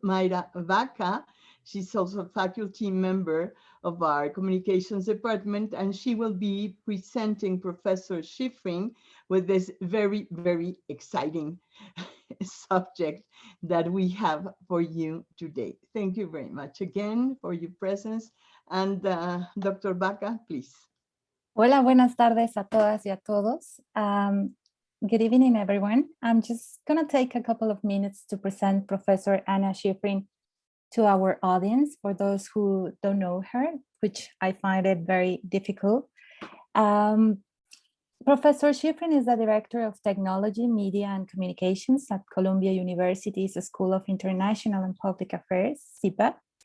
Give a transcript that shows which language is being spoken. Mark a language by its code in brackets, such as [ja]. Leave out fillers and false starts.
[en] Maira Vaca. She's also a faculty member of our communications department, and she will be presenting Professor Schiffrin with this very, very exciting subject that we have for you today. Thank you very much again for your presence. And Dr. Vaca, please. [es] Hola, buenas tardes a todas y a todos. [en] Good evening, everyone. I'm just going to take a couple of minutes to present Professor Anya Schiffrin to our audience, for those who don't know her, which I find it very difficult. Professor Schiffrin is the Director of Technology, Media and Communications at Columbia University's School of International and Public Affairs, CIPA.